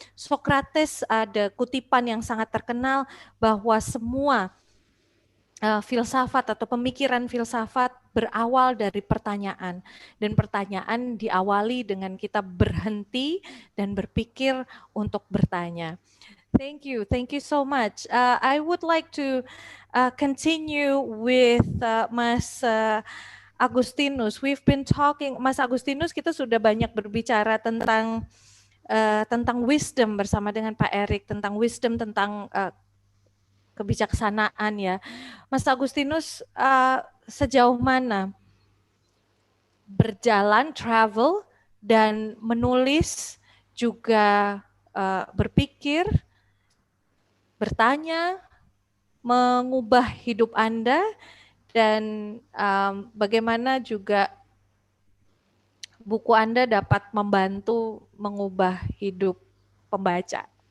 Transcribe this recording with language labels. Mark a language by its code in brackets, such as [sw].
[id] Socrates ada kutipan yang sangat terkenal bahwa semua filsafat atau pemikiran filsafat berawal dari pertanyaan, dan pertanyaan diawali dengan kita berhenti dan berpikir untuk bertanya. [en] Thank you so much. I would like to continue with Mas Agustinus. We've been talking, [id] Mas Agustinus, kita sudah banyak berbicara tentang wisdom bersama dengan Pak Erik, tentang wisdom, tentang kebijaksanaan ya. Mas Agustinus, sejauh mana berjalan, travel, dan menulis, juga berpikir, bertanya, mengubah hidup Anda, dan bagaimana juga buku Anda dapat membantu mengubah hidup pembaca?